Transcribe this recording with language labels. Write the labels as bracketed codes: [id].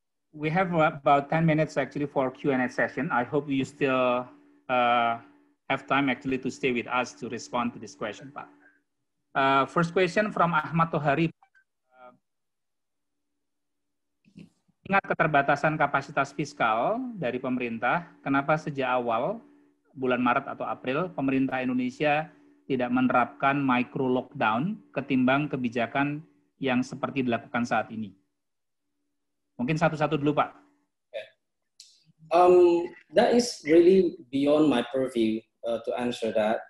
[en] We have about 10 minutes actually for Q&A session. I hope you still have time actually to stay with us to respond to this question, Pak. First question from Ahmad Tohari. [id] Ingat keterbatasan kapasitas fiskal dari pemerintah, kenapa sejak awal bulan Maret atau April pemerintah Indonesia tidak menerapkan micro lockdown ketimbang kebijakan yang seperti dilakukan saat ini? Mungkin satu-satu dulu, Pak. [en] That is really beyond my purview to answer that.